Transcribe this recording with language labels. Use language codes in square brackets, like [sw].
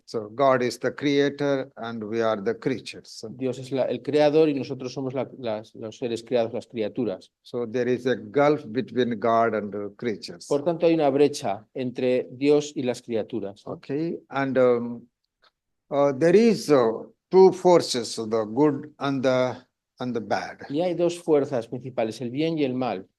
[en] So God is the creator and we are the creatures. [es] Dios es el creador y nosotros somos los seres creados, las criaturas. [en] So there is a gulf between God and the creatures. [es] Por tanto, hay una brecha entre Dios y las criaturas. [en] Okay, and there is two forces, the good and the bad. [es] Y hay dos fuerzas principales, el bien y el mal.